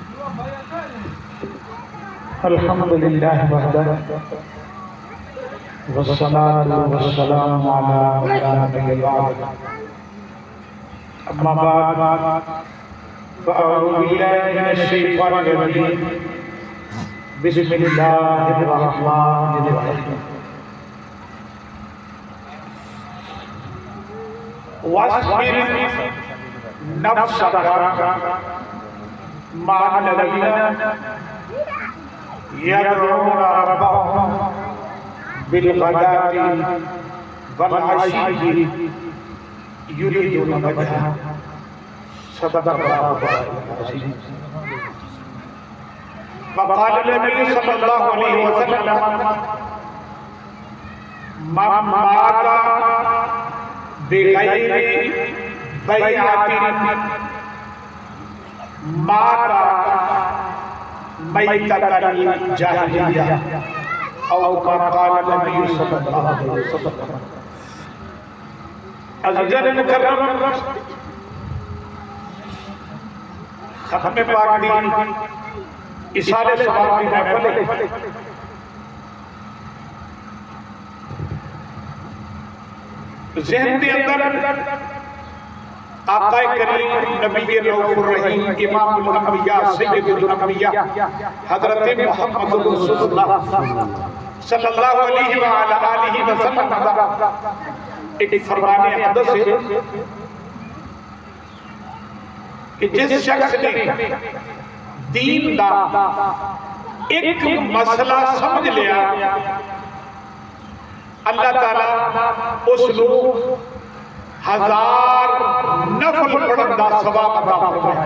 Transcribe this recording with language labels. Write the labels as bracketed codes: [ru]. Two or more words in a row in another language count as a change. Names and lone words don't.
[ar] الحمد لله وحده والصلاة والسلام على النبي بعد. أما بعد فأعوذ بالله من الشيطان الرجيم. بسم الله الرحمن الرحيم. واصبر نفسك مع الذين يدعون ربهم بالغداة والعشي يريدون وجه. صدق الله العظيم. وقال النبي صلى الله عليه وسلم من مات بغير بيعة مات ميتة جاهلية أو كما قال النبي صلى الله عليه وسلم. [ur] عزیزانِ مکرم، ختم پاک دی ایصالِ ثواب کی محفل ذہن کے اندر آقا کریم نبی [ar] رؤوف الرحيم إمام الأنبياء سيد الأنبياء [ur] حضرت محمد رسول اللہ [ar] صلى الله عليه وآله وسلم [ur] کا ایک فرمانِ اقدس ہے کہ جس شخص نے دین کا ایک مسئلہ سمجھ لیا، اللہ تعالیٰ اس کو 1000 نفل پڑھن کا ثواب عطا فرمائے گا.